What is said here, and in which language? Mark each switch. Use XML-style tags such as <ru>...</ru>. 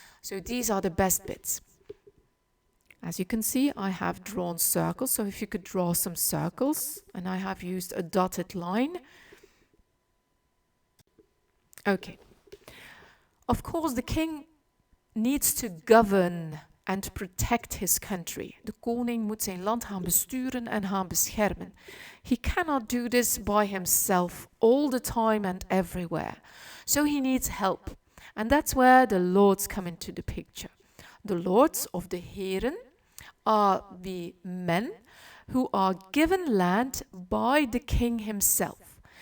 <en>So these are the best bits. As you can see, I have drawn circles, so if you could draw some circles, and I have used a dotted line. Okay. Of course, the king needs to govern and protect his country.</en> <nl>De koning moet zijn land gaan besturen en gaan beschermen.</nl> <en>He cannot do this by himself all the time and everywhere. So he needs help. And that's where the lords come into the picture. The lords of the heren are the men who are given land by the king himself.</en>